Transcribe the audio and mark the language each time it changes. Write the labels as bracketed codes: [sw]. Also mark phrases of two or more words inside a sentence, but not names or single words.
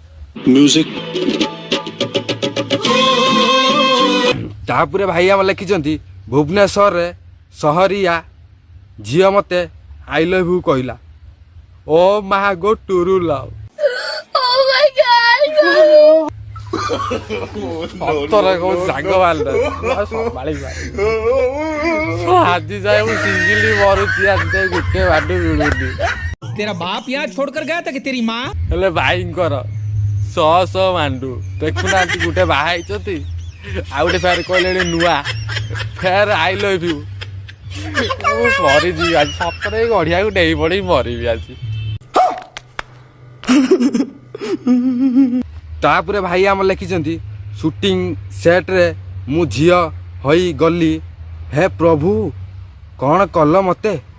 [or] ତାପରେ ଭାଇ ଆମର ଲେଖିଛନ୍ତି, ଭୁବନେଶ୍ୱରରେ ସହରିଆ ଝିଅ ମୋତେ [en] I love you [or] କହିଲା। ଓ ମା ଗୋ [en] true love. [or] ଆଜି ଯାଏ ମୁଁ ସିଙ୍ଗିଲି ମରୁଛି, ଆଜି ଯାଏ ଗୋଟେ ବାଡୁ ମିଳୁନି। [hi] तेरा बाप यहाँ छोड़कर गया था कि तेरी माँ? [or] ହେଲେ ଭାଇଙ୍କର 100 ମାଣ୍ଡୁ ଦେଖୁନାହାନ୍ତି, ଗୋଟେ ବାହା ହେଇଛନ୍ତି, ଆଉ ଗୋଟେ ଫେର କହିଲେଣି ନୂଆ, ଫେର [en] I love you. [or] ମୁଁ ମରିଯିବି ଆଜି ସତରେ, ଗଢ଼ିଆକୁ ଡେଇଁ ପଡ଼ି ମରିବି ଆଜି। ତାପରେ ଭାଇ ଆମର ଲେଖିଛନ୍ତି, [en] shooting set [or] ମୁଁ ଝିଅ ହୋଇଗଲି, ହେ ପ୍ରଭୁ କ'ଣ କଲ ମୋତେ?